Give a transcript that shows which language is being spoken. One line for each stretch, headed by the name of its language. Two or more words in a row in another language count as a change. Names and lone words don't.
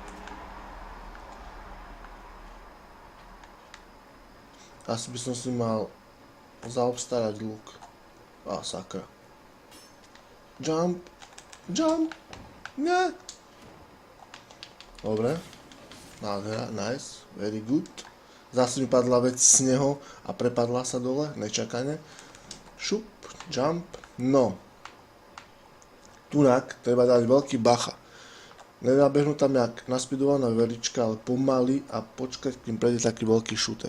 Slovak: Asi by som si mal zaobstarať luk. Sakra. Jump. Nie. Dobre. Nádhera,
English: nice. Very good.
Slovak: Zase mi padla vec z neho a prepadla sa dole, nečakane. Šup, jump. No. Tunak treba dať veľký bacha. Nenabehnú tam jak naspidovaná velička, ale pomaly a počkať, kým prejde taký veľký šúter.